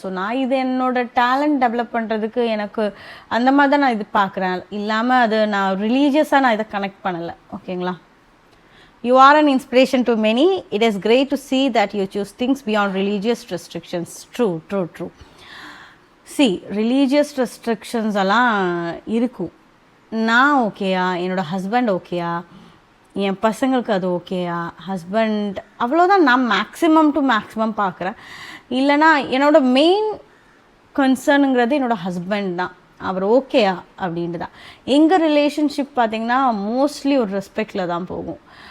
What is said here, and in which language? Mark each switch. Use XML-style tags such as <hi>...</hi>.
<ta>So நான் இது என்னோடய டேலண்ட் டெவலப் பண்ணுறதுக்கு எனக்கு அந்த மாதிரி தான் நான் இது பார்க்குறேன். இல்லாமல் அது நான் ரிலீஜியஸாக நான் இதை கனெக்ட் பண்ணலை. ஓகேங்களா?</ta> <en>You are an inspiration to many. It is great to see that you choose things beyond religious restrictions. True. See, religious restrictions</en> <ta>எல்லாம் இருக்கும். நான் ஓகேயா, என்னோடய ஹஸ்பண்ட் ஓகேயா, என் பசங்களுக்கு அது ஓகேயா, ஹஸ்பண்ட் அவ்வளோதான் நான் மேக்ஸிமம் பார்க்குறேன். இல்லைனா என்னோடய மெயின் கன்சர்னுங்கிறது என்னோடய ஹஸ்பண்ட் தான். அவர் ஓகேயா அப்படின்ட்டு தான். எங்கள் ரிலேஷன்ஷிப் பார்த்திங்கன்னா மோஸ்ட்லி ஒரு ரெஸ்பெக்டில் தான் போகும்.</ta>